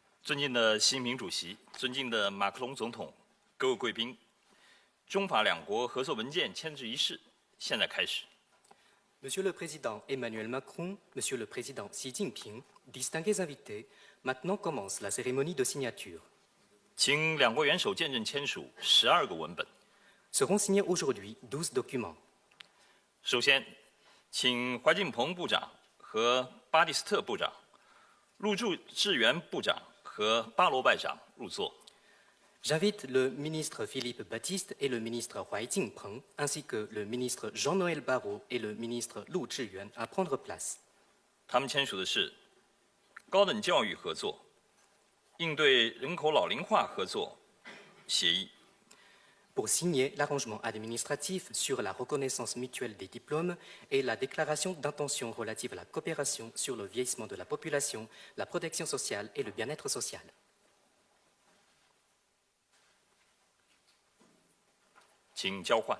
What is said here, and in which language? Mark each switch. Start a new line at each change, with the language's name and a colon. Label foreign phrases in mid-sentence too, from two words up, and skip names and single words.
Chinese: 尊敬的习近平主席，尊敬的马克龙总统，各位贵宾，中法两国合作文件签字仪式现在开始。
French: Monsieur le Président Emmanuel Macron, Monsieur le Président Xi Jinping, distingués invités, maintenant commence la cérémonie de signature.
Chinese: 请两国元首见证签署12个文本。
French: Seront signés aujourd'hui 12 documents.
Chinese: 首先，请怀进鹏部长和巴蒂斯特部长、陆志源部长和巴罗外长入座。
French: J'invite le ministre Philippe Baptiste et le ministre Huai Jingpeng, ainsi que le ministre Jean-Noël Barrot et le ministre Lu Zhiyuan à prendre place.
Chinese: 他们签署的是高等教育合作、应对人口老龄化合作协议。
French: Pour signer l'arrangement administratif sur la reconnaissance mutuelle des diplômes et la déclaration d'intention relative à la coopération sur le vieillissement de la population, la protection sociale et le bien-être social.
Chinese: 请交换。